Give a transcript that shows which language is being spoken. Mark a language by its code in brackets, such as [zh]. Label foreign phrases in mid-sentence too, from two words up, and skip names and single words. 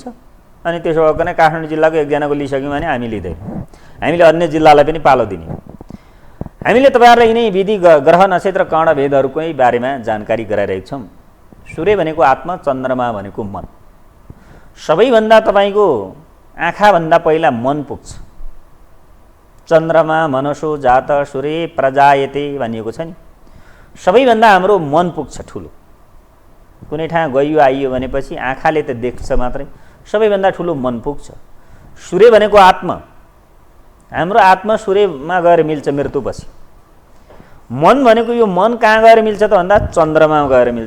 [ne] अनि त्यसो भएको नै काठमाडौँ जिल्लाको एकजनाको लिइसक्यौँ भने हामी लिँदैनौँ। हामीले अन्य जिल्लालाई पनि पालो दिने। हामीले तपाईँहरूलाई यिनै विधि ग्रह नक्षत्र कर्ण भेदहरूको बारेमा जानकारी गराइरहेको छौँ। सूर्य भनेको आत्मा, चन्द्रमा भनेको मन। सबैभन्दा तपाईँको आँखाभन्दा पहिला मन पुग्छ। [sa] चन्द्रमा मनसो जात सूर्य प्रजायते [ne] भनिएको छ नि। सबैभन्दा हाम्रो मन पुग्छ ठुलो। कुनै ठाउँ गइयो आइयो भनेपछि आँखाले त देख्छ मात्रै, सबैभन्दा ठुलो मन पुग्छ। सूर्य भनेको आत्मा, हाम्रो आत्मा सूर्यमा गएर मिल्छ मृत्युपछि। मन भनेको यो मन कहाँ गएर मिल्छ त भन्दा चन्द्रमा गएर मिल्छ।